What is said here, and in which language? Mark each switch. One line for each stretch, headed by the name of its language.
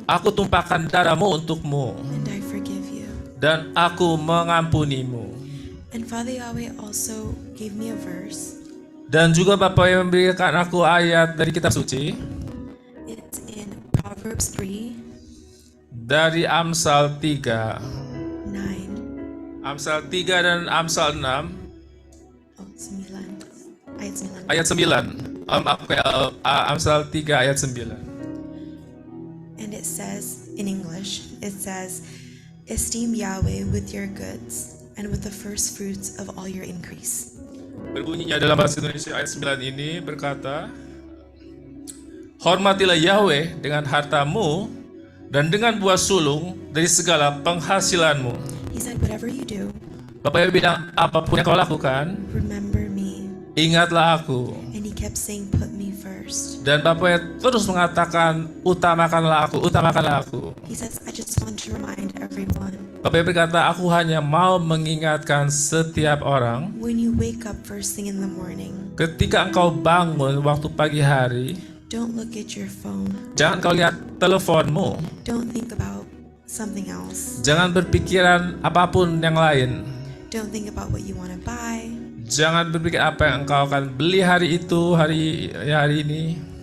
Indonesian: aku tumpahkan darahmu untukmu,
English: and I forgive you.
Indonesian: dan aku mengampunimu.
English: And Father Yahweh also gave me a verse.
Indonesian: Dan juga Bapak yang memberikan aku ayat dari kitab suci,
English: It's in Proverbs 3,
Indonesian: dari Amsal 3. 9. Amsal 3 dan Amsal 6, Oh, 9. Ayat 9. ayat 9. Amsal 3 ayat 9.
English: And it says, in English, it says, esteem Yahweh with your goods and with the first fruits of all your increase.
Indonesian: Berbunyinya dalam bahasa Indonesia ayat 9 ini berkata, hormatilah Yahweh dengan hartamu dan dengan buah sulung dari segala penghasilanmu.
English: He said, whatever you do,
Indonesian: Bapak Ibu bilang, apapun yang kau lakukan,
English: remember me.
Indonesian: ingatlah aku.
English: And he kept saying, put me first.
Indonesian: Dan Bapak terus mengatakan, utamakanlah aku, utamakanlah aku.
English: He says, I just want to remind everyone,
Indonesian: Bapak berkata, aku hanya mau mengingatkan setiap orang,
English: when you wake up first thing in the morning,
Indonesian: ketika engkau bangun waktu pagi hari,
English: don't look at your phone.
Indonesian: jangan kau lihat teleponmu.
English: Don't think about something else.
Indonesian: Jangan berpikiran apapun yang lain.
English: Don't think about what you want to buy
Indonesian: Jangan berpikir apa yang engkau akan beli hari itu, hari ini.